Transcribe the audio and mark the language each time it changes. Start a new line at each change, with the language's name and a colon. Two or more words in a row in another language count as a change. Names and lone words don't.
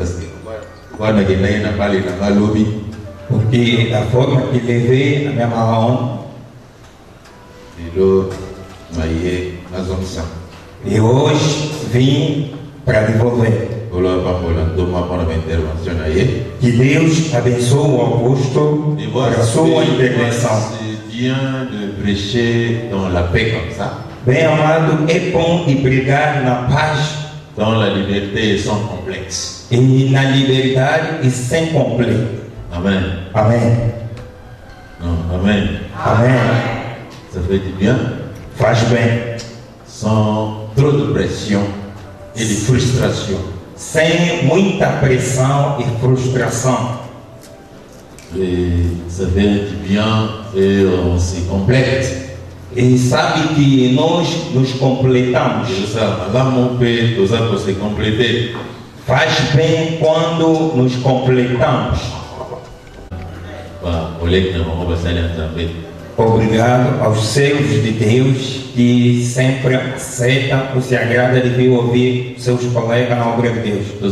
Portuguese: Porque da forma que levei a minha mala e hoje vim para devolver. Que Deus abençoe o Augusto para a sua intervenção. Bem amado, é bom de pregar na paz,
French: dans la liberté et sans complexe.
Portuguese: E na liberdade e sem complexo.
French: Amen.
Portuguese: Amém.
French: Non, amen.
Portuguese: Amém.
French: Ça fait du bien.
Portuguese: Faz bem.
French: Sans trop de pression et de frustration.
Portuguese: Sem muita pressão e frustração.
French: Et ça fait du bien et on se complète.
Portuguese: E sabe que nós nos completamos. Faz bem quando nos completamos. Obrigado aos servos de Deus que sempre aceitam ou se agrada de vir ouvir seus colegas na obra de Deus.